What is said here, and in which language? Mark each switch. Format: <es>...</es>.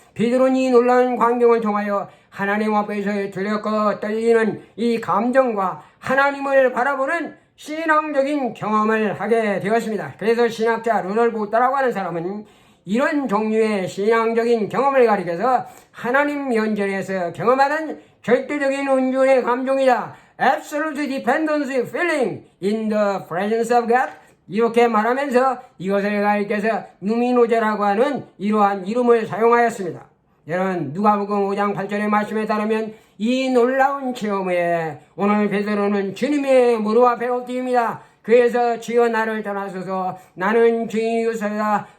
<ko>베드로는 이 놀라운 광경을 통하여 하나님 앞에서 두렵고 떨리는 이 감정과 하나님을 바라보는 신앙적인 경험을 하게 되었습니다. 그래서 신학자 루돌프 오타라고 하는 사람은 이런 종류의 신앙적인 경험을 가리켜서 하나님 면전에서 경험하는 절대적인 온전의 감정이다.</ko> <en>Absolute dependence feeling in the presence of God.</en> <ko>이렇게 말하면서 이것을 가리켜서 누미노제라고 하는 이러한 이름을 사용하였습니다. 여러분, 누가복음 5장 8절의 말씀에 따르면 이 놀라운 체험에 오늘 베드로는 주님의 무릎 앞에 엎드립니다. 그래서 주여 나를 떠나소서 나는 죄인이오소이다.</ko>